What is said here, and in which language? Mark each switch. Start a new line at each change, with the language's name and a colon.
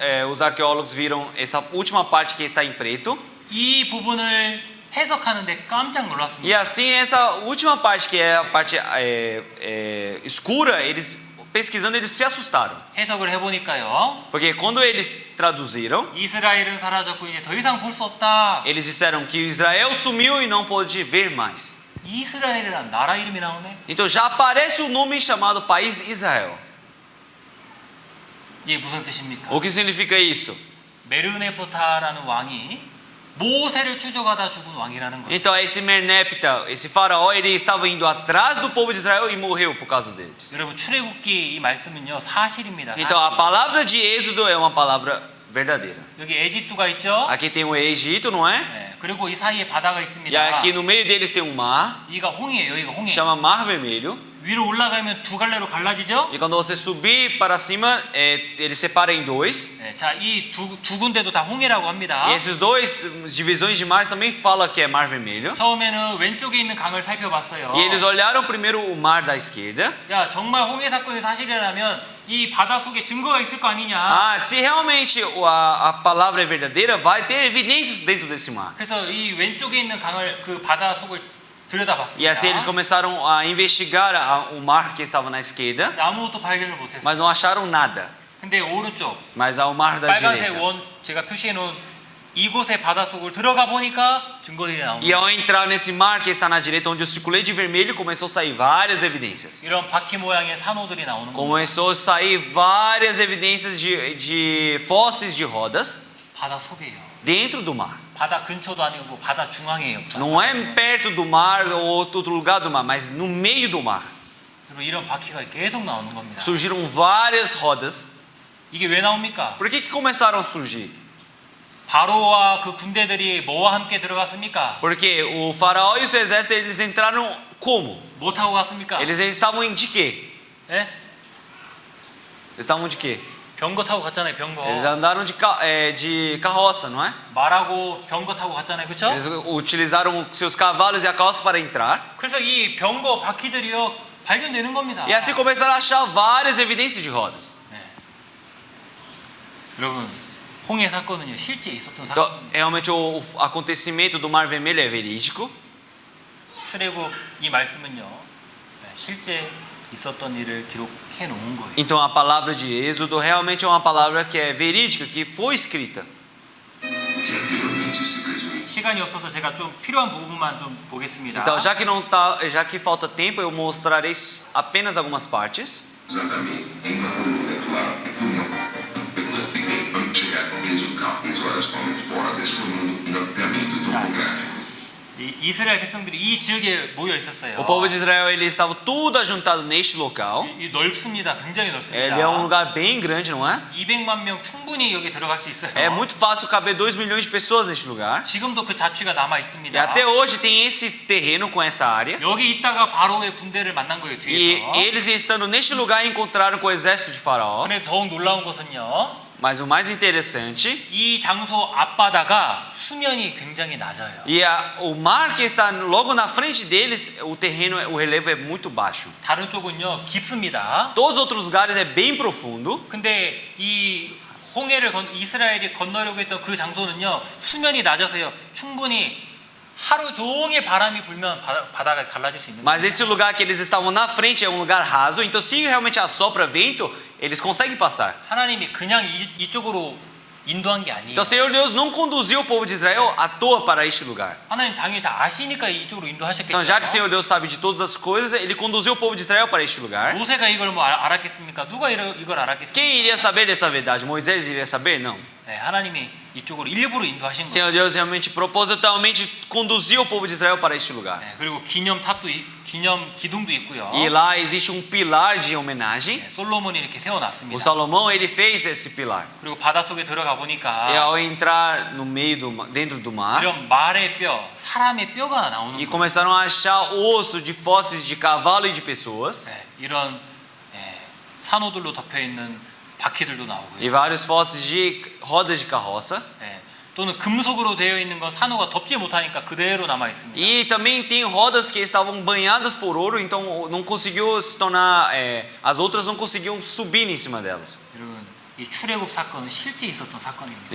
Portuguese: Os arqueólogos viram essa última parte que está em preto.
Korean: 이 부분을 해석하는데 깜짝 놀랐습니다.
Portuguese: E assim essa última parte que é a parte escura, eles pesquisando eles se assustaram.
Korean: 해석을 해보니까요.
Portuguese: Porque quando eles traduziram,
Korean: 이스라엘은 사라졌고 이제 더 이상 볼 수 없다.
Portuguese: eles disseram que Israel sumiu e não pôde ver mais.
Korean: 이스라엘이란 나라 이름이 나오네.
Portuguese: Então já aparece o nome chamado país Israel.
Korean: 이게 무슨 뜻입니까?
Portuguese: O que significa isso?
Korean: 메르네프타라는 왕이 모세를 추적하다 죽은 왕이라는 거예요.
Portuguese: Então esse Merneptah, esse faraó, ele estava indo atrás do povo de Israel e morreu por causa deles.
Korean: 여러분 출애굽기 이 말씀은요 사실입니다.
Portuguese: Então a palavra de Êxodo é uma palavra verdadeira.
Korean: 여기 에집트가 있죠?
Portuguese: Aqui tem o Egito, não é?
Korean: 그리고 이 사이에 바다가
Portuguese: E
Korean: 있습니다.
Portuguese: aqui no meio deles tem um mar,
Korean: 여기가 홍해예요. 여기가 홍해.
Portuguese: chama Mar Vermelho.
Korean: 위로 올라가면 두 갈래로 갈라지죠?
Portuguese: E quando você subir para cima, ele separa em dois.
Korean: 네, 자, 이 두 군데도 다 홍해라고 합니다.
Portuguese: E esses dois divisões de mar também fala que é Mar Vermelho.
Korean: 처음에는 왼쪽에 있는 강을 살펴봤어요.
Portuguese: E eles olharam primeiro o mar da esquerda.
Korean: 야, 정말 홍해 사건이 사실이라면 이 바다 속에 증거가 있을 거 아니냐?
Portuguese: Ah, se realmente a palavra é verdadeira, vai ter evidências dentro desse mar.
Korean: 그래서 이 왼쪽에 있는 강을 그 바다 속을
Portuguese: E
Korean: 들여다봤습니다.
Portuguese: assim eles começaram a investigar o mar que estava na esquerda,
Korean: 아무것도 발견을 못했어요.
Portuguese: mas não acharam nada.
Korean: 근데 오른쪽
Portuguese: Mas ao mar da
Korean: 빨간색
Portuguese: direita.
Korean: 원 제가 표시해 놓은 이곳의 바다 속을 들어가 보니까 증거들이 나옵니다.
Portuguese: E ao entrar nesse mar que está na direita, onde eu circulei de vermelho, começou a sair várias evidências.
Korean: 이런 바퀴 모양의 산호들이 나오는 겁니다.
Portuguese: Começou a sair várias evidências de fósseis de rodas
Korean: 바다 속이에요.
Portuguese: dentro do mar.
Korean: 바다 근처도 아니고 바다 중앙이에요.
Portuguese: Não é perto do mar ou outro lugar do mar, mas no meio do mar.
Korean: 그리고 이런 바퀴가 계속 나오는 겁니다.
Portuguese: Surgiram várias rodas.
Korean: 이게 왜 나옵니까?
Portuguese: Por que começaram a surgir?
Korean: 바로와 그 군대들이 뭐와 함께 들어갔습니까?
Portuguese: Porque o faraó e o seu exército, eles entraram como?
Korean: 뭐 타고 갔습니까?
Portuguese: Eles estavam de quê?
Korean: 예?
Portuguese: Eles estavam de quê?
Korean: 병거 타고 갔잖아요. 병거.
Portuguese: Eles andaram de carroça, não é?
Korean: 말하고 병거 타고 갔잖아요. 그렇죠?
Portuguese: Eles utilizaram seus cavalos e a carroça para entrar.
Korean: 그래서 이 병거 바퀴들이요 발견되는 겁니다.
Portuguese: E assim começaram a achar várias evidências de rodas.
Korean: 네. 여러분, 홍해 사건은요 실제 있었던
Portuguese: Então,
Korean: 사건입니다.
Portuguese: realmente o acontecimento do Mar Vermelho é verídico.
Korean: 출애굽 이 말씀은요 네, 실제 있었던 일을 기록해 놓은 거예요.
Portuguese: Então a palavra de Êxodo realmente é uma palavra que é verídica, que foi escrita. Que anteriormente se presumiu.
Korean: 시간이 없어서 제가 좀 필요한 부분만 좀 보겠습니다.
Portuguese: Então, já que falta tempo, eu mostrarei apenas algumas partes. Exatamente em uma coluna do lado do não. Vamos chegar com as horas fora desse mundo no caminho topográfico.
Korean: 이 이스라엘 백성들이 이 지역에 모여 있었어요.
Portuguese: O povo de Israel, ele estava tudo ajuntado neste local.
Korean: 이 넓습니다. 굉장히 넓습니다.
Portuguese: Ele é um lugar bem grande, não é?
Korean: 200만 명 충분히 여기 들어갈 수 있어요.
Portuguese: É muito fácil caber 2 milhões de pessoas neste lugar.
Korean: 지금도 그 자취가 남아
Portuguese: E
Korean: 있습니다.
Portuguese: até hoje tem esse terreno com essa área.
Korean: 여기 있다가 바로의 군대를 만난 거예요.
Portuguese: E
Korean: 뒤에서.
Portuguese: eles estando neste lugar encontraram com o exército de Faraó.
Korean: 근데 더욱 놀라운 것은요.
Portuguese: Mas o mais interessante,
Korean: 이 장소 앞바다가 수면이 굉장히 낮아요.
Portuguese: e o mar que está logo na frente deles, o terreno, o relevo é muito baixo.
Korean: 다른 쪽은요 깊습니다.
Portuguese: Todos os outros lugares é bem profundo.
Korean: 근데 이 홍해를 이스라엘이 건너려고 했던 그 장소는요 수면이 낮아서요 충분히 하루 종일 바람이 불면 바다가 갈라질 수 있는
Portuguese: Mas
Korean: 거예요.
Portuguese: esse lugar que eles estavam na frente é um lugar raso, então se realmente assopra vento, eles conseguem passar.
Korean: 하나님이 그냥 이쪽으로 인도한 게 아니에요.
Portuguese: Então o Senhor Deus não conduziu o povo de Israel à toa para este lugar.
Korean: 하나님 당연히 다 아시니까 이쪽으로 인도하셨겠죠.
Portuguese: Então já que o Senhor Deus sabe de todas as coisas, Ele conduziu o povo de Israel para este lugar.
Korean: 모세가 이걸 뭐 알았겠습니까? 누가 이걸 알았겠습니까?
Portuguese: Quem iria saber dessa verdade? Moisés iria saber? Não.
Korean: 네, 하나님이 이쪽으로 일부러 인도하신
Portuguese: O
Korean: 거예요.
Portuguese: Senhor Deus realmente propositalmente conduziu o povo de Israel para este lugar.
Korean: 네, 그리고 기념 기둥도 있고요.
Portuguese: E lá existe um pilar de homenagem.
Korean: 네, 솔로몬이 이렇게
Portuguese: O
Korean: 세워놨습니다.
Portuguese: Salomão, ele fez esse pilar.
Korean: 그리고 바다 속에 들어가
Portuguese: E
Korean: 보니까
Portuguese: ao entrar no meio dentro do mar,
Korean: 이런 말의 뼈, 사람의 뼈가 나오는
Portuguese: e
Korean: 거예요.
Portuguese: começaram a achar osso de fósseis de cavalo e de pessoas.
Korean: 네, 이런 산호들로 덮여 있는 바퀴들도 나오고요.
Portuguese: E vários fósseis de rodas de carroça.
Korean: 네, 또는 금속으로 되어 있는 건 산호가 덮지 못하니까 그대로 남아 있습니다.
Portuguese: E também tem rodas que estavam banhadas por ouro, então não conseguiu se tornar, as outras não conseguiam subir em cima delas.
Korean: 여러분, 이 출애굽 사건은 실제 있었던 사건입니다.